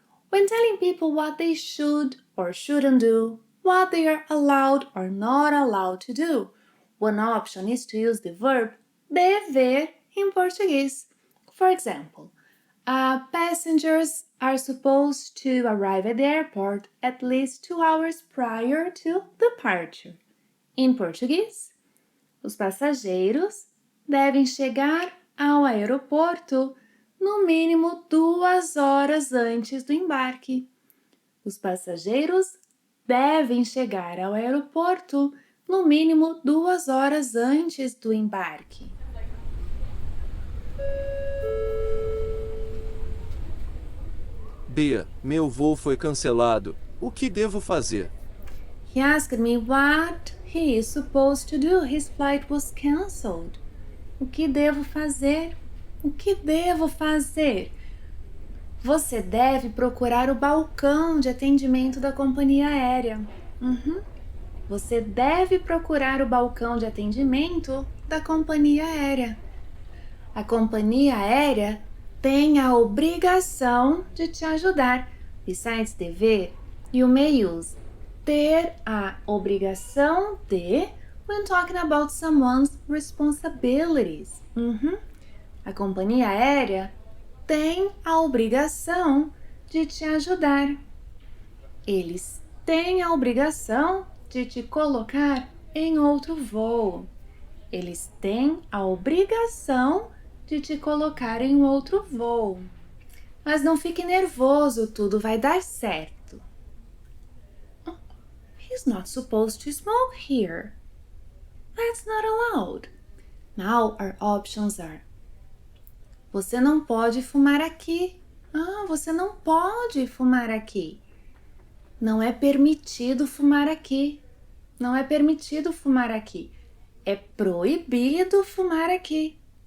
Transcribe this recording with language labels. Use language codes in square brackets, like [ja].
[en] When telling people what they should or shouldn't do, what they are allowed or not allowed to do, one option is to use the verb dever in Portuguese. For example, passengers are supposed to arrive at the airport at least 2 hours prior to departure. [pt] Em português, os passageiros devem chegar ao aeroporto no mínimo 2 horas antes do embarque. Os passageiros devem chegar ao aeroporto no mínimo 2 horas antes do embarque. Bea, meu voo foi cancelado. O que devo fazer? [en] He asked me what he is supposed to do. His flight was cancelled. [pt] O que devo fazer? O que devo fazer? Você deve procurar o balcão de atendimento da companhia aérea. Você deve procurar o balcão de atendimento da companhia aérea. A companhia aérea tem a obrigação de te ajudar. [en] Besides dever, you may use [pt] ter a obrigação de [en] when talking about someone's responsibilities. [pt] A companhia aérea tem a obrigação de te ajudar. Eles têm a obrigação de te colocar em outro voo. Eles têm a obrigação de te colocar em outro voo. Mas não fique nervoso, tudo vai dar certo. [en] He's not supposed to smoke here. That's not allowed. Now our options are: [pt] você não pode fumar aqui. Você não pode fumar aqui. Não é permitido fumar aqui. Não é permitido fumar aqui. É proibido fumar aqui.